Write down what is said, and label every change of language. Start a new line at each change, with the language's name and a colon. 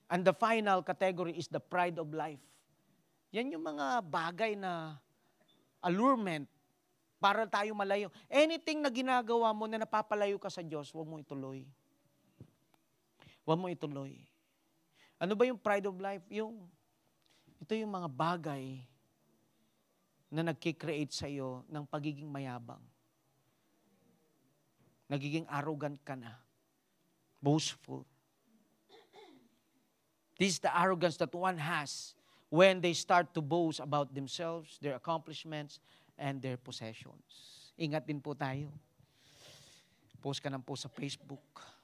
English: And the final category is the pride of life.
Filipino: Yan yung mga bagay na allurement para tayo malayo. Anything na ginagawa mo na napapalayo ka sa Diyos, huwag mo ituloy. Huwag mo ituloy. Ano ba yung pride of life? Ito yung mga bagay na nagkikreate sa iyo ng pagiging mayabang. Nagiging arrogant ka na. Boastful.
English: This is the arrogance that one has when they start to boast about themselves, their accomplishments, and their possessions.
Filipino: Ingat din po tayo. Post ka ng post sa Facebook.